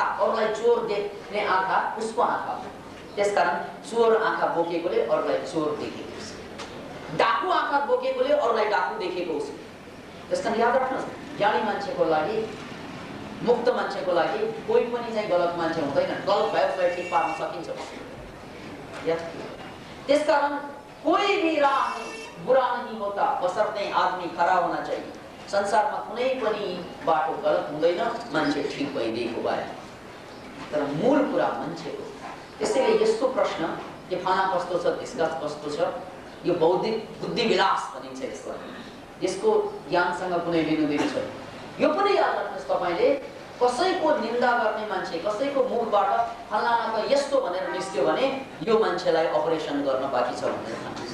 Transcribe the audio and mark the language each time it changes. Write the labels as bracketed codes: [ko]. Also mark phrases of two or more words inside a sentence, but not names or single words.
[ne] अरूलाई चोर देख्ने आँखा उसको आँखा। त्यसकारण चोर आँखा बोकेकोले अरूलाई चोर देखेको छ, डाकु आँखा बोकेकोले अरूलाई डाकु देखेको छ। त्यसकारण याद राख्नुहोस्, ज्ञानी मान्छेको लागि मुक्त मान्छेको लागि कोही पनि चाहिँ गलत मान्छे हुँदैन, गलत भयो उसलाई ठिक पार्न सकिन्छ। [hi] त्यसकारण कोही भी राह बुरा नहीं होता बशर्ते आदमी खरा होना चाहिए। [ne] संसारमा कुनै पनि बाटो गलत हुँदैन मान्छे ठिक भइदिएको भए, तर मूल कुरा मान्छेको। त्यसैले यस्तो प्रश्न के फला कस्तो छ, त्यसका कस्तो छ, यो बौद्धिक बुद्धि विलास भनिन्छ यसलाई। यसको ज्ञानसँग कुनै लिनुदिनु छैन। यो पनि याद राख्नुहोस् तपाईले, कसैको निन्दा गर्ने मान्छे कसैको मुखबाट फलाना त यस्तो भनेर निस्क्यो भने यो मान्छेलाई अपरेसन गर्न बाँकी छ भनेर भन्नुहुन्छ।